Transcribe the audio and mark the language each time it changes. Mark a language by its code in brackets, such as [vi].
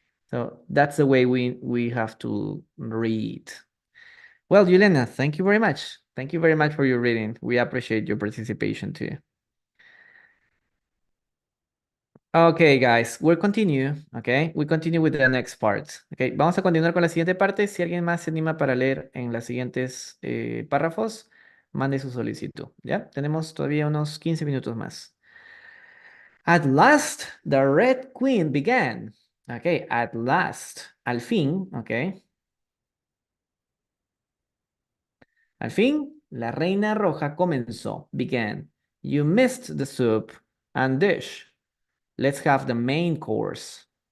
[en] So that's the way we have to read. Well, Yelena, thank you very much. Thank you very much for your reading. We appreciate your participation too. Okay, guys, we'll continue, okay? We continue with the next part. [es] Okay, vamos a continuar con la siguiente parte. Si alguien más se anima para leer en los siguientes párrafos, mande su solicitud, ¿ya? Tenemos todavía unos 15 minutos más. [en] At last, the Red Queen began. Okay, at last, [es] al fin, [en] okay. [es] Al fin, la Reina Roja comenzó, began. [en] You missed the soup and dish. Let's have the main course.